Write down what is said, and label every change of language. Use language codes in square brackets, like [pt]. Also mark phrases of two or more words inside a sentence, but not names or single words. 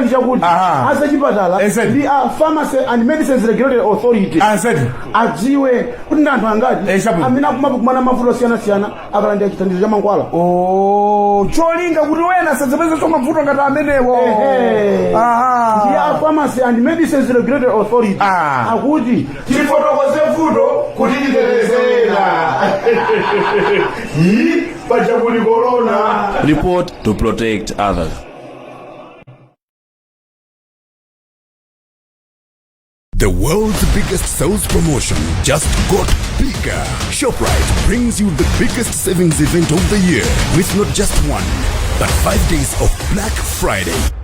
[ny] ndi chakuti azachipatala ndi Pharmacy and Medicines Regulatory Authority adziwe kuti ndi anthu angati amene akumakumana mavuto osiyana-siyana akalandira chithandizo cha mankhwala cholinga kuti wena sadzapeza mavuto ngati amenewo ndi a Pharmacy and Medicines Regulatory Authority akuti tifotokoze vuto kuti titetezera pachakuli corona. [en] Report to protect others. The world's biggest sales promotion just got bigger. ShopRite brings you the biggest savings event of the year with not just one, but 5 days of Black Friday.